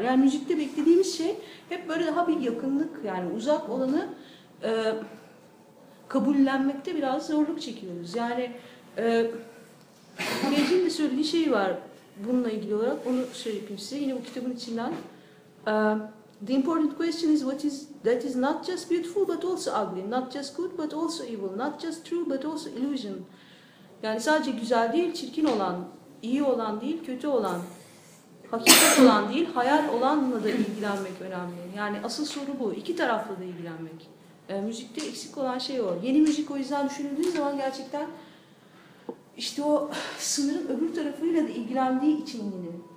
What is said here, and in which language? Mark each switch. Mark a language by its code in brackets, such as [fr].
[tr] Yani müzikte beklediğimiz şey hep böyle daha bir yakınlık. Yani uzak olanı kabullenmekte biraz zorluk çekiyoruz. Yani Gencin de söylediği şey var bununla ilgili olarak, onu söyleyeyim size. Yine bu kitabın içinden. [en] The important question is what is that is not just beautiful but also ugly, not just good but also evil, not just true but also illusion. [tr] Yani sadece güzel değil, çirkin olan, iyi olan değil, kötü olan, hakikat olan değil, hayal olanla da ilgilenmek önemli. Yani asıl soru bu, iki tarafla da ilgilenmek. Müzikte eksik olan şey o. Yeni müzik o yüzden düşünüldüğü zaman gerçekten İşte o sınırın öbür tarafıyla da ilgilendiği için yine.